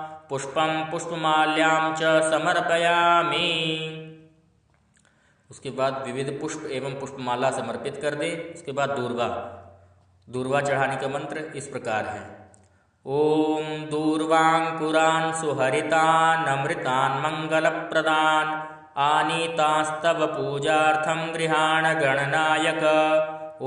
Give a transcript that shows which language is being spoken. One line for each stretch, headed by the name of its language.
Sanskrit: पुष्पं पुष्पमाल्यां च समर्पयामि।
Hindi: उसके बाद विविध पुष्प एवं पुष्पमाला समर्पित कर दे। उसके बाद दूर्वा चढ़ाने का मंत्र इस प्रकार है।
Sanskrit: ओम दूर्वांकुरान् सुहरितान् अमृतान् मंगलप्रदान् आनीतास्तव पूजार्थं गृहाण गणनायक।